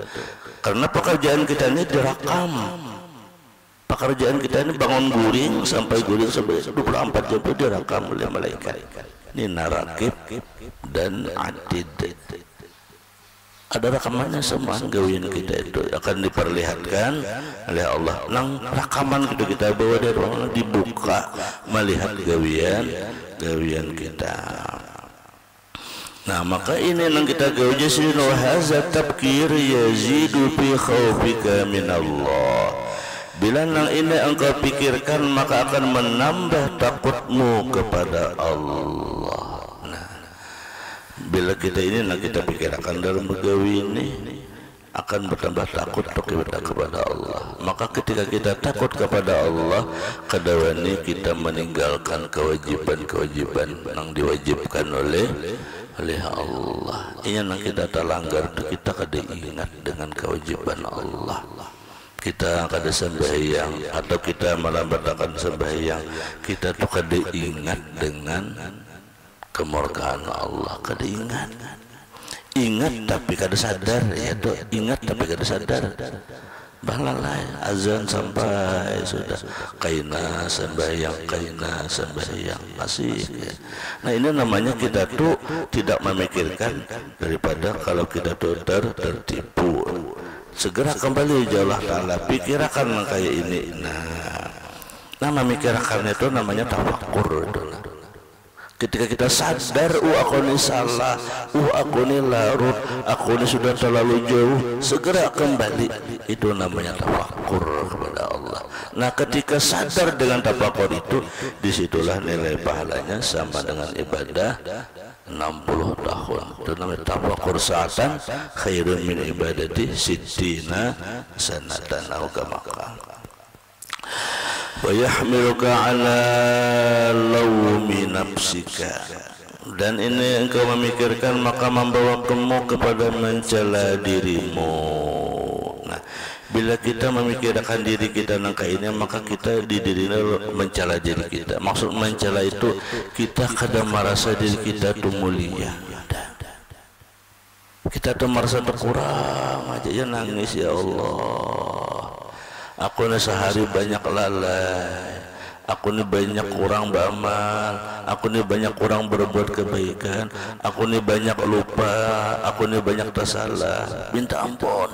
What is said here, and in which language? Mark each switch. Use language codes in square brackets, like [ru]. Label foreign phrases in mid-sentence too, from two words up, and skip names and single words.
[id] Karena pekerjaan kita ini direkam. Pekerjaan kita ini bangun guring sampai 24 jam itu direkam oleh malaikat. Ini narakib dan atid. Ada rekamannya semua, gawian kita itu akan diperlihatkan oleh Allah. Nang rekaman kita bawa dari ruangan dibuka, melihat gawian kita. Nah maka ini nang kita gawian sini, [ar] وهذا التفكير يزيد في خوفك من الله. [id] Bila nang ini engkau pikirkan maka akan menambah takutmu kepada Allah. Bila kita ini nak kita pikirkan dalam begawi ini, akan bertambah takut kita kepada Allah. Maka ketika kita takut kepada Allah, kadawani kita meninggalkan kewajiban-kewajiban yang diwajibkan oleh Allah. Ini yang kita terlanggar, kita kada ingat dengan kewajiban Allah. Kita kada sembahyang atau kita melambatakan sembahyang, kita tuh kada ingat dengan kemurkaan Allah, kada ingat. Ingat tapi kada sadar, ya tuh ingat tapi kada sadar. [bjn] Balalai azan sampai sudah kaina sembahyang masih. [id] Nah ini namanya kita tuh tidak memikirkan daripada kalau kita tuh tertipu. Segera kembali jauhlah Ta'ala, pikirkan kayak ini. Nah memikirkan itu namanya tafakur. Ketika kita sadar, aku ini salah, aku ini larut, aku ini sudah terlalu jauh, segera kembali. Itu namanya tafakur kepada Allah. Nah ketika sadar dengan tafakur itu, disitulah nilai pahalanya sama dengan ibadah 60 tahun. Itu namanya [ar] تفكر ساعة خير من عبادة ستين سنة أو كما قال. ويحملك على لوم نفسك, [id] dan ini engkau memikirkan maka membawa kamu kepada mencela dirimu. Nah, bila kita memikirkan diri kita nangka ini, maka kita di dirinya mencela diri kita. Maksud mencela itu kita kadang merasa diri kita itu mulia, kita tuh merasa terkurang aja, ya nangis, ya Allah, aku ini sehari banyak lalai, aku ini banyak kurang beramal, aku ini banyak kurang berbuat kebaikan, aku ini banyak lupa, aku ini banyak tersalah, minta ampun.